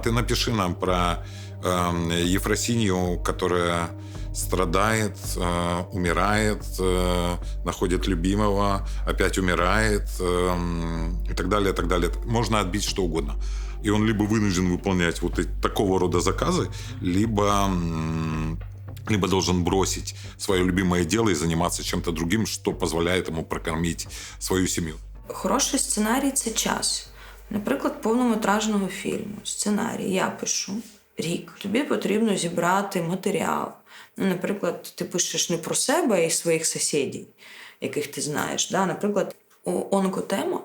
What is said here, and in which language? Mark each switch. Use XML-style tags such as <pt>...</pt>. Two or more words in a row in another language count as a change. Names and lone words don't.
<ru>Ты напиши нам про Ефросинью, которая страдает, умирает, находит любимого, опять умирает и так далее, так далее. Можно отбить что угодно. И он либо вынужден выполнять вот такого рода заказы, либо должен бросить свое любимое дело и заниматься чем-то другим, что позволяет ему прокормить свою семью.</ru> <uk>Хороший сценарій – це час. Наприклад, повнометражного фільму. Сценарій я пишу. рік. Тобі потрібно зібрати матеріал. Ну, наприклад, ти пишеш не про себе і своїх сусідів, яких ти знаєш. Да? Наприклад, онкотема.</uk>